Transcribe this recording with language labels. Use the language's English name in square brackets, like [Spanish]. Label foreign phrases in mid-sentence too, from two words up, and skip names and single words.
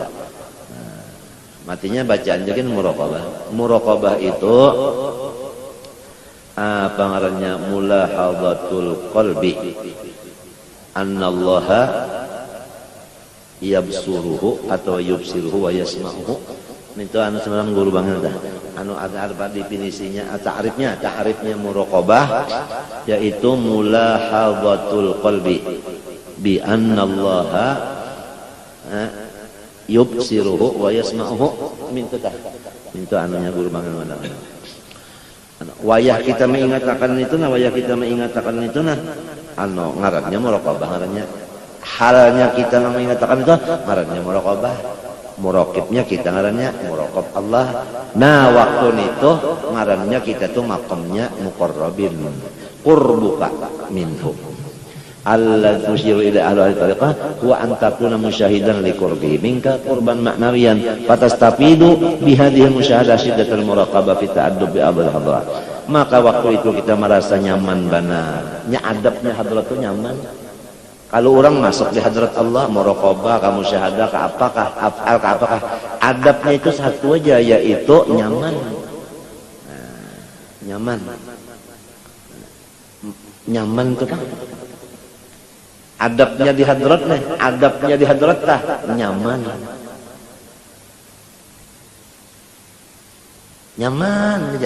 [Banjar] Matinya bacaan jadi muraqabah itu apa ngarannya [Arabic] ملاحظة القلب أن الله يبصره [Banjar] atau [Arabic] يبصره ويسمعه. [Banjar] Itu anu sebenarnya guru banget dah. Anu ada definisinya, ta'rifnya muraqabah yaitu [Arabic] ملاحظة القلب بأن الله يبصره ويسمعه. [Banjar] Minta anunya guru banget mana. Wayah kita mengingatkan itu anu ngarannya muraqabah ngarannya halnya kita mengingatkan itu ngarannya muraqabah, muraqibnya kita ngarannya muraqab Allah. Nah waktu itu ngarannya kita tuh makamnya [Arabic] مقربين قربك منه الذي تشير إلى أهل طريقة وأن تكون مشاهدا لقربه منك قربا معنويا فتستفيد بهذه مشاهدة شدة المراقبة في التأدب بأبو الحضرة. [Banjar] Maka waktu itu kita merasa nyaman benar, adabnya hadrat itu nyaman. Kalau orang masuk di hadrat Allah muraqabah kamu syahadah ke apakah afal ke apakah adabnya itu satu aja yaitu nyaman. Nyaman itu kan adabnya di hadrat tah nyaman aja.